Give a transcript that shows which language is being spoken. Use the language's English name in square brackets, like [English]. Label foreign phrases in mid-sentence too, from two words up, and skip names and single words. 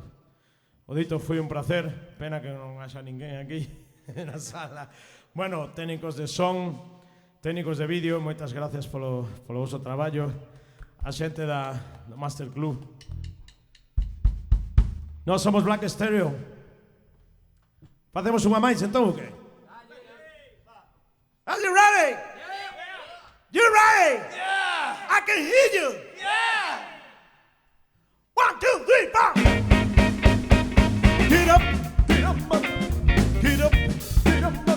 [Galician] O dito foi un placer, pena que non haxa ninguén aquí na sala. Bueno, técnicos de son, técnicos de vídeo, moitas gracias polo vosso traballo. A xente do Master Club. Nós somos Black Stereo. Facemos unha máis, entón, o que? [English] Are you ready? You ready? Yeah! I can hear you. Yeah! 1, 2, 3, 4. Get up, get up, get up, get up.